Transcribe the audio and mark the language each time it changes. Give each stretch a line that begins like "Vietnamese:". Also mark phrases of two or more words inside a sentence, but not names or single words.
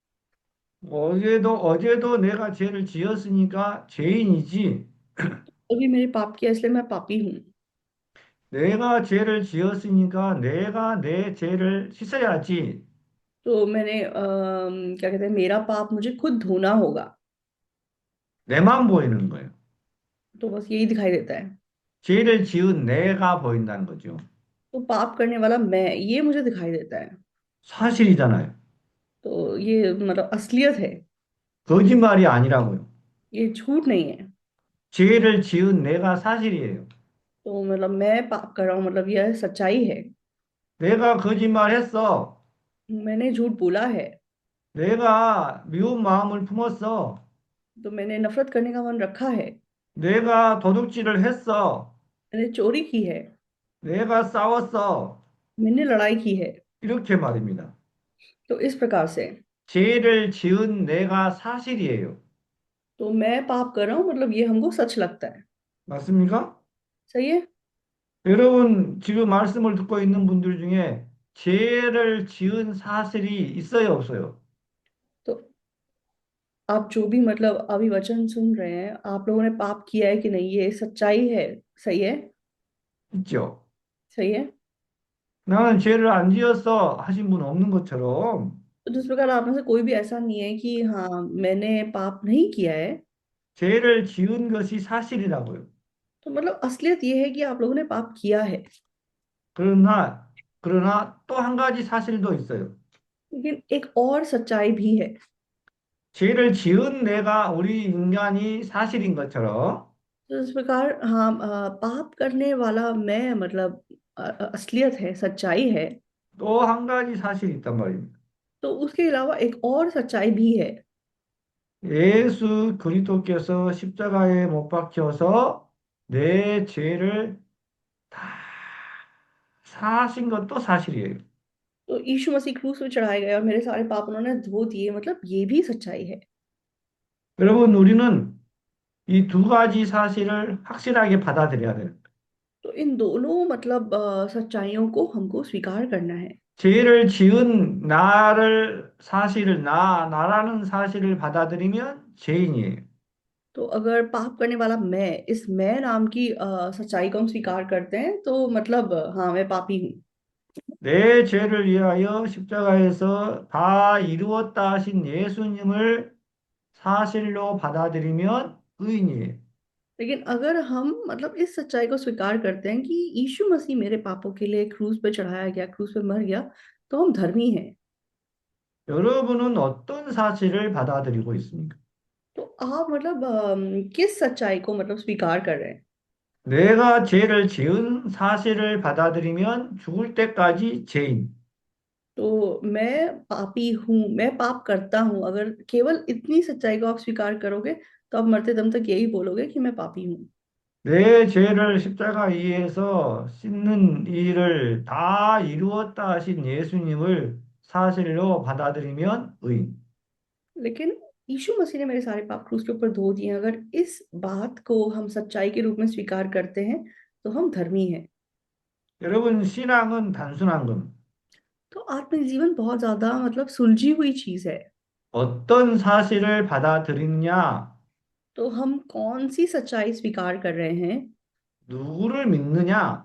Korean: 어제도 내가 죄를 지었으니까 죄인이지.
Hindi: अभी मेरे पाप किया इसलिए मैं पापी हूँ।
Korean: 내가 죄를 지었으니까 내가 내 죄를 씻어야지.
Hindi: तो मैंने क्या कहते हैं, मेरा पाप मुझे खुद धोना होगा।
Korean: 내만 보이는 거예요.
Hindi: तो बस यही दिखाई देता है।
Korean: 죄를 지은 내가 보인다는 거죠.
Hindi: तो पाप करने वाला मैं, ये मुझे दिखाई देता है।
Korean: 사실이잖아요.
Hindi: तो ये मतलब असलियत है।
Korean: 거짓말이 아니라고요.
Hindi: ये झूठ नहीं है।
Korean: 죄를 지은 내가 사실이에요.
Hindi: तो मतलब मैं पाप कर रहा हूँ, मतलब यह सच्चाई है।
Korean: 내가 거짓말했어.
Hindi: मैंने झूठ बोला है।
Korean: 내가 미운 마음을 품었어.
Hindi: तो मैंने नफरत करने का मन रखा है।
Korean: 내가 도둑질을 했어.
Hindi: मैंने चोरी की है।
Korean: 내가 싸웠어.
Hindi: मैंने लड़ाई की है।
Korean: 이렇게 말입니다.
Hindi: तो इस प्रकार से
Korean: 죄를 지은 내가 사실이에요.
Hindi: तो मैं पाप कर रहा हूँ, मतलब ये हमको सच लगता है।
Korean: 맞습니까?
Hindi: सही है।
Korean: 여러분, 지금 말씀을 듣고 있는 분들 중에 죄를 지은 사실이 있어요, 없어요?
Hindi: तो आप जो भी मतलब अभी वचन सुन रहे हैं, आप लोगों ने पाप किया है कि नहीं, ये सच्चाई है। सही है।
Korean: 있죠.
Hindi: सही है।
Korean: 나는 죄를 안 지었어 하신 분 없는 것처럼
Hindi: तो जिस प्रकार आप में से कोई भी ऐसा नहीं है कि हाँ मैंने पाप नहीं किया है।
Korean: 죄를 지은 것이 사실이라고요.
Hindi: तो मतलब असलियत ये है कि आप लोगों ने पाप किया है।
Korean: 그러나 또 한 가지 사실도 있어요.
Hindi: लेकिन एक और सच्चाई भी है।
Korean: 죄를 지은 내가 우리 인간이 सा실인 것처럼
Hindi: तो इस प्रकार हाँ, पाप करने वाला मैं मतलब असलियत है, सच्चाई है।
Korean: 또 한 가지 사실이 있단 말입니다.
Hindi: तो उसके अलावा एक और सच्चाई भी है।
Korean: 예수 그리스도께서 십자가에 못 박혀서 내 죄를 다 사하신 것도 사실이에요.
Hindi: तो यीशु मसीह क्रूस पे चढ़ाए गए और मेरे सारे पाप उन्होंने धो दिए, मतलब ये भी सच्चाई है।
Korean: 여러분, 우리는 이 두 가지 사실을 확실하게 받아들여야 돼요.
Hindi: तो इन दोनों मतलब सच्चाइयों को हमको स्वीकार करना है।
Korean: 죄를 지은 나라는 사실을 받아들이면 죄인이에요.
Hindi: तो अगर पाप करने वाला मैं, इस मैं नाम की सच्चाई को हम स्वीकार करते हैं तो मतलब हाँ मैं पापी हूँ।
Korean: 내 죄를 위하여 십자가에서 다 이루었다 하신 예수님을 사실로 받아들이면 의인이에요.
Hindi: लेकिन अगर हम मतलब इस सच्चाई को स्वीकार करते हैं कि यीशु मसीह मेरे पापों के लिए क्रूस पे चढ़ाया गया, क्रूस पे मर गया, तो हम धर्मी हैं।
Korean: 여러분은 어떤 사실을 받아들이고 있습니까?
Hindi: तो आप मतलब किस सच्चाई को मतलब स्वीकार कर रहे हैं?
Korean: 내가 죄를 지은 사실을 받아들이면 죽을 때까지 죄인.
Hindi: तो मैं पापी हूँ, मैं पाप करता हूँ, अगर केवल इतनी सच्चाई को आप स्वीकार करोगे तो आप मरते दम तक यही बोलोगे कि मैं पापी हूँ।
Korean: 내 죄를 십자가 위에서 씻는 일을 다 이루었다 하신 예수님을 사실로 받아들이면 의인.
Hindi: लेकिन यीशु मसीह ने मेरे सारे पाप क्रूस के ऊपर धो दिए हैं। अगर इस बात को हम सच्चाई के रूप में स्वीकार करते हैं तो हम धर्मी हैं।
Korean: 여러분, 신앙은 단순한 겁니다.
Hindi: तो आत्मिक जीवन बहुत ज्यादा मतलब सुलझी हुई चीज है।
Korean: 어떤 사실을 받아들이느냐,
Hindi: तो हम कौन सी सच्चाई स्वीकार कर रहे हैं,
Korean: 누구를 믿느냐,